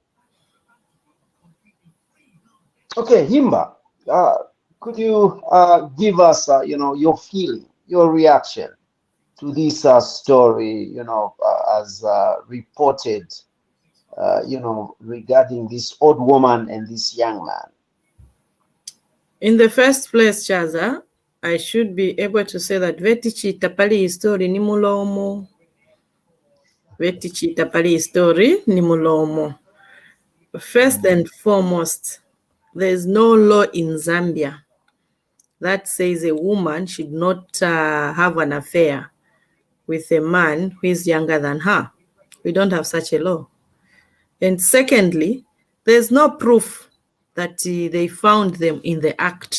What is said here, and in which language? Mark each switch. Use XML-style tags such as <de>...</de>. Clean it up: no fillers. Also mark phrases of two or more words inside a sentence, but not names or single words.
<en>Okay, Himba, could you give us, your feeling, your reaction to this story, as reported, regarding this old woman and this young man? In the first place, Chaza, I should be able to say that</en> <ny>vetichita pali story ni mulomo. Vetichita pali story ni mulomo.</ny> <en>First and foremost, there's no law in Zambia that says a woman should not have an affair with a man who is younger than her. We don't have such a law. And secondly, there's no proof that they found them in the act.</en>